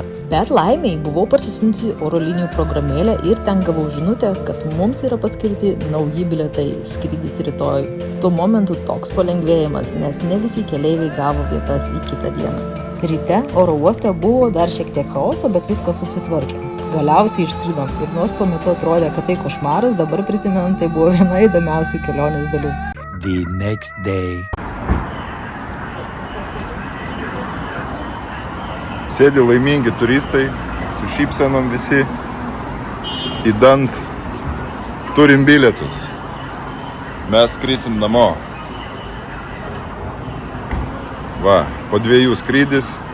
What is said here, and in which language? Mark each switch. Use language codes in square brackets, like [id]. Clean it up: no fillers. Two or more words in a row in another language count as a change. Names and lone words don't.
[lt] Bet laimiai buvau parsisiuntusi oro linijų programėlę ir ten gavau žinutę, kad mums yra paskirti nauji bilietai, skrydis rytoj. Tuo momentu toks palengvėjimas, nes ne visi keleiviai gavo vietas į kitą dieną. Ryte oro uoste buvo dar šiek tiek chaoso, bet viskas susitvarkė. Galiausiai išskridom ir nors tuo metu atrodė, kad tai košmaras, dabar prisimenant, tai buvo viena įdomiausių kelionės dalių. [en] The next day. [lt] Sėdi laimingi turistai, su šypsenom visi, įdant, turim bilietus. Mes skrisim namo. Va, po 2 skrydis.